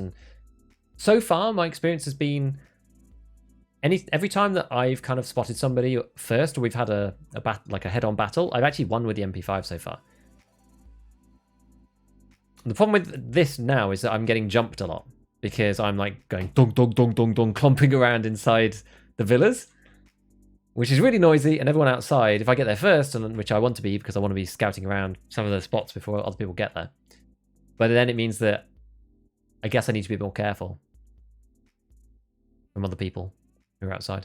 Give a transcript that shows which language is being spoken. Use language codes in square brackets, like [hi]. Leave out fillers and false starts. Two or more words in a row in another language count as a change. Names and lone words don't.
[en] And so far, my experience has been every time that I've kind of spotted somebody first, or we've had a head-on battle, I've actually won with the MP5 so far. The problem with this now is that I'm getting jumped a lot because I'm like going dong dong dong dong dong, clomping around inside the villas, which is really noisy, and everyone outside, if I get there first, and which I want to be because I want to be scouting around some of the spots before other people get there. But then it means that I guess I need to be a bit more careful from other people who are outside.